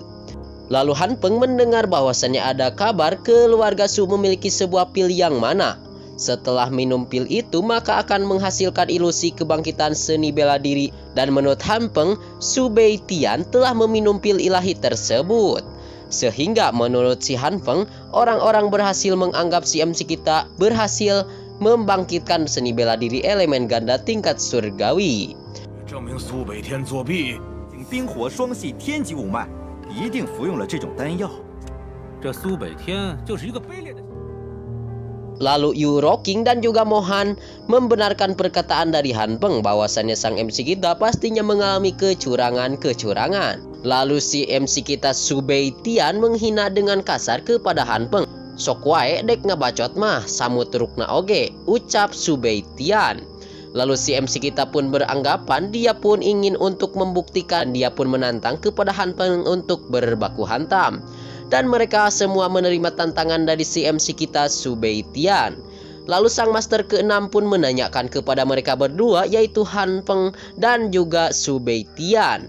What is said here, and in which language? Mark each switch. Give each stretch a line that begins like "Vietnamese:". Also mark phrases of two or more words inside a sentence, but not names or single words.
Indonesian: Lalu Han Peng mendengar bahwasannya ada kabar keluarga Su memiliki sebuah pil yang mana setelah minum pil itu maka akan menghasilkan ilusi kebangkitan seni bela diri. Dan menurut Han Peng, Su Beitian telah meminum pil ilahi tersebut. Sehingga menurut si Han Peng, orang-orang berhasil menganggap si MC kita berhasil membangkitkan seni bela diri elemen ganda tingkat surgawi.
Chinese: 证明苏北天作弊，冰火双系天级五脉，一定服用了这种丹药。这苏北天就是一个卑劣的。
Indonesian: Lalu Yu Rocking dan juga Mohan membenarkan perkataan dari Han Peng bahwasannya sang MC kita pastinya mengalami kecurangan. Lalu si MC kita Su Beitian menghina dengan kasar kepada Han Peng.
Sundanese: Sok wae dek ngabacot mah samut rukna oge, ucap Su Beitian.
Indonesian: Lalu si MC kita pun beranggapan dia pun ingin untuk membuktikan, dia pun menantang kepada Han Peng untuk berbaku hantam. Dan mereka semua menerima tantangan dari si MC kita Su Beitian. Lalu sang master ke-6 pun menanyakan kepada mereka berdua, yaitu Han Peng dan juga Su Beitian.